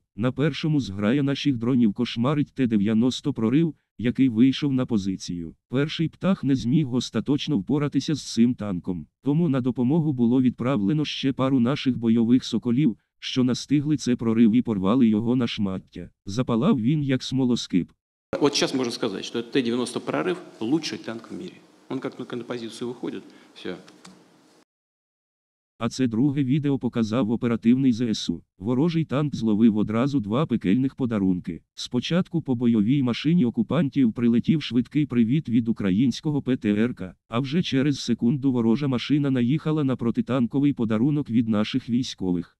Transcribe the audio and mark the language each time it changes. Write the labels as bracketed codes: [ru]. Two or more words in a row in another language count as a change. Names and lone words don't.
[uk] На першому зграя наших дронів кошмарить Т-90 прорив, який вийшов на позицію. Перший птах не зміг остаточно впоратися з цим танком. Тому на допомогу було відправлено ще пару наших бойових соколів, що настигли це прорив і порвали його на шмаття. Запалав він як смолоскип. [ru] Вот сейчас можно сказать, что Т-90 прорыв – лучший танк в мире. Он как только на позицию выходит, все. [uk] А це друге відео показав оперативний ЗСУ. Ворожий танк зловив одразу два пекельних подарунки. Спочатку по бойовій машині окупантів прилетів швидкий привіт від українського ПТРК, а вже через секунду ворожа машина наїхала на протитанковий подарунок від наших військових.